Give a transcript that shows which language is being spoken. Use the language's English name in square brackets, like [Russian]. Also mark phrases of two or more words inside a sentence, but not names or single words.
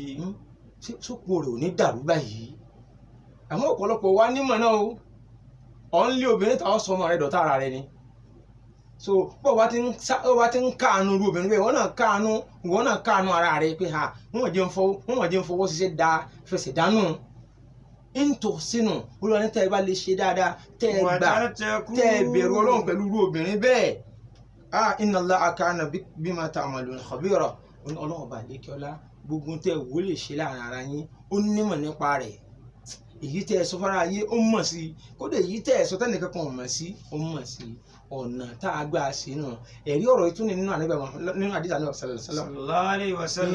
[Yoruba] sópo rẹ̀ ò ní dàrú báyìí àmọ́ ọ̀pọ̀lọpọ̀ wa nímọ̀ náà ọ̀ ń lé obìnrin táwọn sọmọ rẹ̀ dọ̀tá ara rẹ̀ ni so bó wa ti ń káàánú irú obìnrin bẹ́ẹ̀ wọ́n náà káàánú ara rẹ̀ pé wọ́n jẹ́ ń fọwọ́ ṣiṣẹ́ da fẹsẹ̀ dánú ntò sínú olúwa ní tẹ́ ẹ bá lè ṣe dáadáa tẹ́ ẹ gbà tẹ́ ẹ bẹ̀rù Ọlọ́run pẹ̀lú irú obìnrin bẹ́ẹ̀ [Arabic] إن الله كان بما تعملون خبيرا [Yoruba] ọlọ́run bá lékè ọlá gbogbo tẹ́ wò lè ṣe láàrin ara yín ó nímọ̀ nípa rẹ̀ èyí tẹ́ ẹ sọ fara ayé ó mọ̀ sí kódà èyí tẹ́ ẹ sọ tẹ́nìkan kan ò mọ̀ sí ó mọ̀ sí ọ̀nà tá a gbà sí náà ẹ̀rí ọ̀rọ̀ ìtúni nínú àdìsí àná [Arabic] صلى الله عليه وسلم